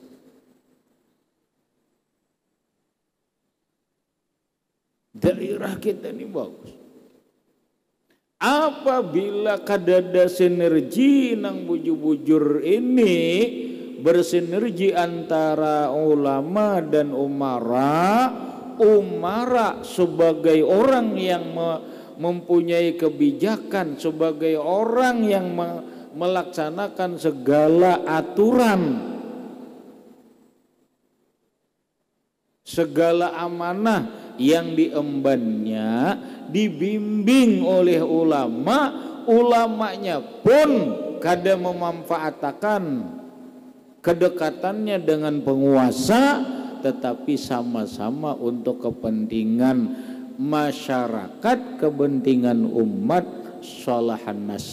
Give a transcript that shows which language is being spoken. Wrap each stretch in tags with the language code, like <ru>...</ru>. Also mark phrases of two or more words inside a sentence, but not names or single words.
<id>Daerah kita ni bagus.</id> <bjn>Apabila kadada sinergi nang bujur-bujur ini, bersinergi antara ulama dan umara</bjn> <id>sebagai orang yang mempunyai kebijakan, sebagai orang yang melaksanakan segala aturan, segala amanah yang diembannya dibimbing oleh ulama, ulamanya pun kada memanfaatkan kedekatannya dengan penguasa, tetapi sama-sama untuk kepentingan masyarakat, kepentingan umat, sholahan nas.</id>